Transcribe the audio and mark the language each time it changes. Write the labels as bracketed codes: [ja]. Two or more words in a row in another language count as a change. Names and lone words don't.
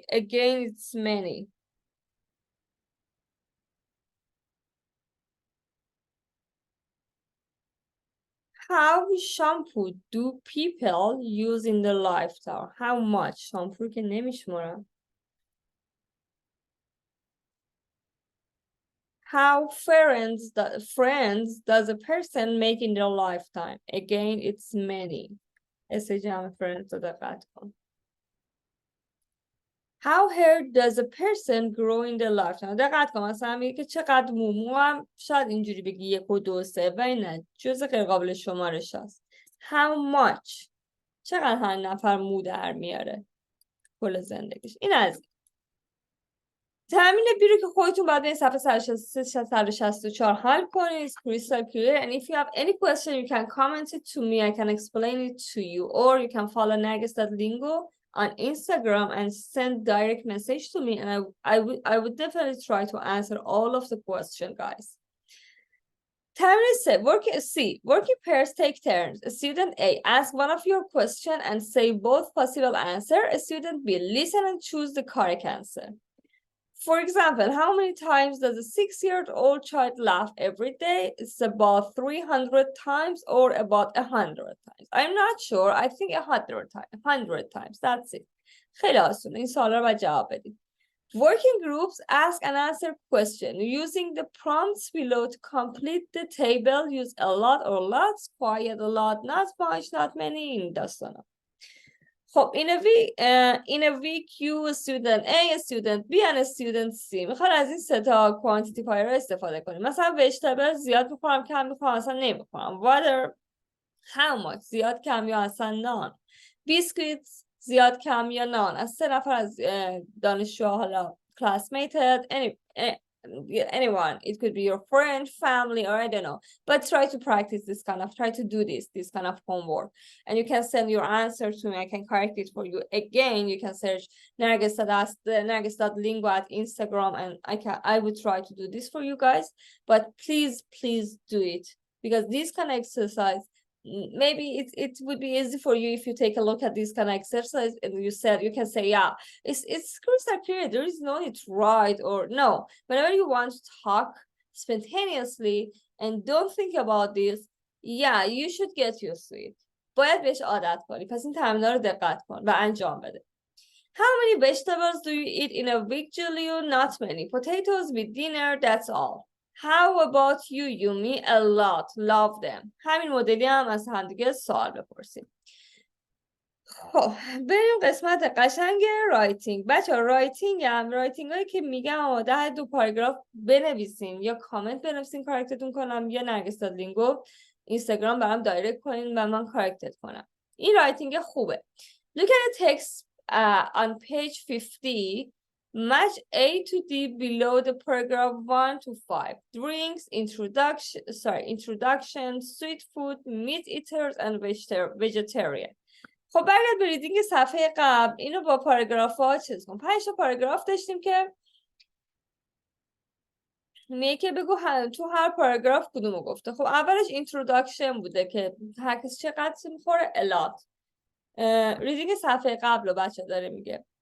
[en] again it's many. How shampoo do people use in their lifetime؟ [fa] how much shampoo که نمیشمارم. [en] How friends does a person make in their lifetime؟ again it's many. [fa] اسم جمع friends رو دقت کن. [en] How hair does a person grow in their lifetime؟ [fa] دقت کن مثلا میگه که چقدر مو هم شاید اینجوری بگی 1 و 2 3 و نه جزء غیر قابل شمارش هست. [en] How much [fa] چقدر هر نفر مو در میاره کل زندگیش. این از تمرین بی رو که خودتون بعد این صفحه 164 حل کنید. [en] crystal clear and if you have any question you can comment it to me. I can explain it to you or you can follow Narges.Lingo on Instagram and send direct message to me and I would definitely try to answer all of the question guys. تمرین 3 working pairs take turns. Student A ask one of your question and say both possible answer. Student B listen and choose the correct answer. For example, how many times does a 6-year-old child laugh every day? It's about 300 times or about 100 times. I'm not sure. I think 100 times. That's it. [fa] خیلی آسونه. این سوال رو باید جواب بدید. [en] Working groups ask and answer question. Using the prompts below to complete the table, use a lot or lots, quiet a lot, not much, not many. [fa] این داستانا. خب [en] in a week you student A, student B and student C [fa] میخوان از این 3 تا کوانتیتیفایر رو استفاده کنیم. مثلا vegetable زیاد میخورم کم میخورم اصلا نمیخورم. [en] water how much [fa] زیاد کم یا اصلا none. [en] biscuits [fa] زیاد کم یا [en] none. [fa] از 3 نفر از دانشجوها حالا [en] classmated anyone, it could be your friend, family, or I don't know, but try to practice try to do this kind of homework and you can send your answer to me. I can correct it for you. Again, you can search Narges.Lingo at Instagram and I would try to do this for you guys, but please do it because this kind of exercise maybe it would be easy for you if you take a look at this kind of exercise and you can say yeah it's crystal clear, there is no need to write or no. Whenever you want to talk spontaneously and don't think about this, yeah you should get used to it. [fa] باید بهش عادت کنی. پس این تمرین‌ها رو دقت کن و انجام بده. [en] How many vegetables do you eat in a week, Julio? Not many. Potatoes with dinner, that's all. How about you, Yumi? A lot. Love them. [fa] همین مدلی هم از همدیگه سوال بپرسیم. خب بریم قسمت قشنگ رایتینگ. بچه ها رایتینگ هایی که میگم 10 پاراگراف بنویسین یا کامنت بنویسین کارکتتون کنم یا نرگس لینگو اینستاگرام برام دایرکت کنین و من کارکتت کنم. این رایتینگ خوبه. [en] Look at the text on page 50. Match A to D below the paragraph 1 to 5. Drinks, introduction, sweet food, meat eaters and vegetarian. [fa] خب برگرد به ریدینگ صفحه قبل. اینو با پاراگراف ها چیز کن. 5 تا پاراگراف داشتیم که میگه که بگو تو هر پاراگراف کدومو گفته. خب اولش اینتروداکشن بوده که هر کسی چقدر میخوره الات. ریدینگ صفحه قبل رو بچه داره میگه.